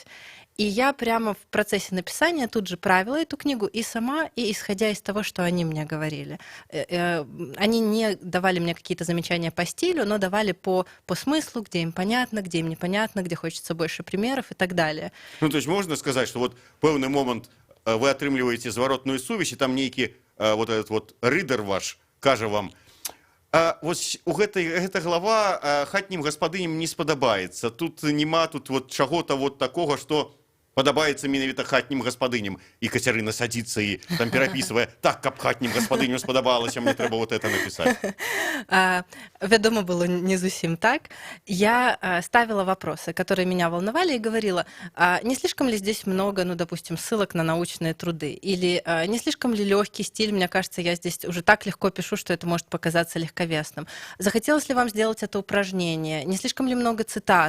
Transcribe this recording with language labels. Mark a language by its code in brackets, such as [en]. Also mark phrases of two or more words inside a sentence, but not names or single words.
[ru] И я прямо в процессе написания тут же правила эту книгу и сама, и исходя из того, что они мне говорили. Они не давали мне какие-то замечания по стилю, но давали по смыслу, где им понятно, где им непонятно, где хочется больше примеров и так далее. Ну, то есть можно сказать, что вот [be] пэўны момент вы атрымліваеце зваротную сувязь, і там нейкі этот рыдар ваш кажа вам: вось у гэта глава хатнім гаспадыням не спадабаецца. Тут нема чаго-то такога, што падабаецца менавіта хатнім гаспадыням. І Кацярына садзіцца і там перапісвае: так, каб хатнім гаспадыням спадабалася, мне трэба это напісаць. Вядома, было не зусім так. [ru] Я ставила вопросы, которые меня волновали, и говорила: не слишком ли здесь много, допустим, ссылок на научные труды? Или не слишком ли легкий стиль? Мне кажется, я здесь уже так легко пишу, что это может показаться легковесным. Захотелось ли вам сделать это упражнение? Не слишком ли много цитат?